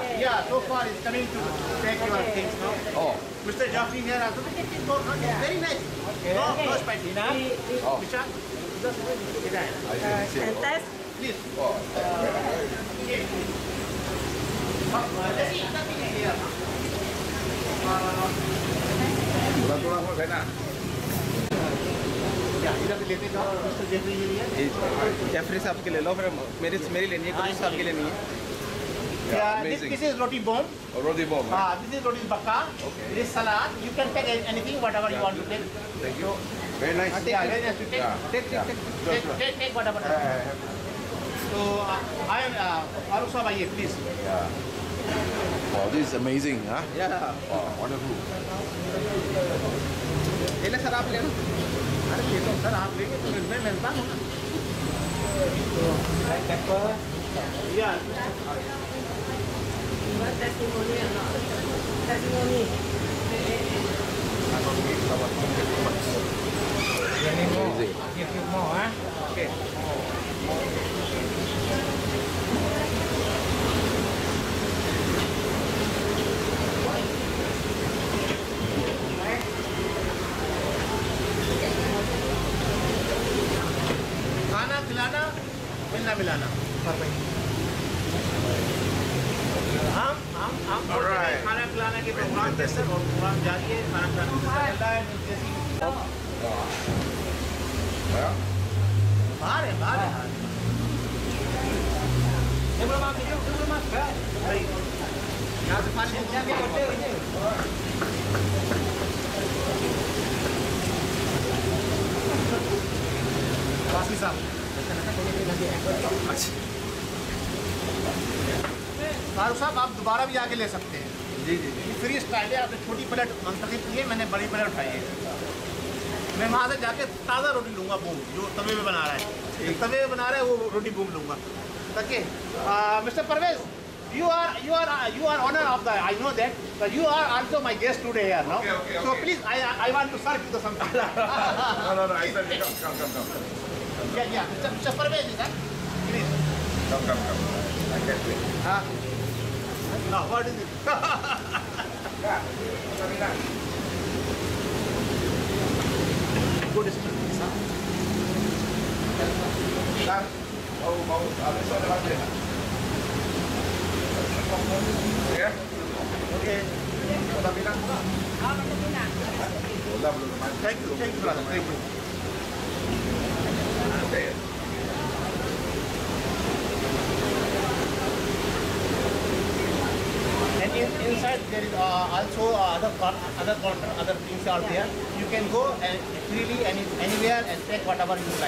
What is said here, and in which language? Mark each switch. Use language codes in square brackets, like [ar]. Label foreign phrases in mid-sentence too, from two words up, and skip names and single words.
[en] Yeah, so far is coming to take your things now. Oh. Mr. Jaffrey here also. Very nice. Okay. No spicy. Enough? Misha, just And test. please. Okay. Jessie, something here. [ms] Tulang-tulang pun saya nak. [en] Yeah, [hi] इधर से लेते जाओ. [en] Mr. Jaffrey here. [hi] जेफरी साहब के ले लो फिर मेरी लेनी है कुरेशी साहब के लेनी है [en] Yeah, amazing. this is roti bomb. Roti bom. This is roti bakka. Okay. This is salad. You can take anything, whatever you want to take. Thank you. Very nice. Yeah, very nice to take. Yeah. Take whatever. So I am Farooq Sahab, आइए please. Yeah. Wow, this is amazing, huh? या Wow, wonderful. [hi] ले ले सर आप ले लो अरे ये तो सर आप लेंगे तो मैं मिलता हूँ ना. [en] Black pepper. Yeah. Testimony. Amazing. Give you more, huh? Okay. [hi] खाना खिलाना मिलना मिलाना. हम [en] Alright. [hi] खाना खिलाना के प्रोग्राम थे सर और प्रोग्राम जारी है. खाना खिलाना चल रहा है. जैसी [en] Yeah. [hi] बाहर है बाहर है. [ms] Sebelum makan, sebelum makan. [hi] भाई यहाँ से पानी [ms] Jangan hotel je. [hi] वासी साहब. फारूक साहब आप दोबारा भी आके ले सकते हैं. जी जी ये फ्री स्टाइल है. आपने छोटी प्लेट मंतखब की है, मैंने बड़ी प्लेट उठाई है. मैं वहाँ से जाके ताज़ा रोटी लूँगा बूम जो तवे में बना रहा है. तवे में बना रहा है वो रोटी बूम लूँगा. [en] Okay, Mr. Parvez, you are honor of the. I know that, but you are also my guest today here, no? Okay. So please, I want to serve you the something. No. I said, come. Yeah. Mr. Parvez, is that? Please. Come. I can't wait. No, what is it? Good speech, huh? Sir, [id] mau besok ada lagi. Ya? [en] Okay. [id] Sudah bilang belum? Sudah belum. [en] Thank you, brother. Thank you. Okay. outside there is also other counter, other things are there. You can go and freely anywhere and take whatever you like.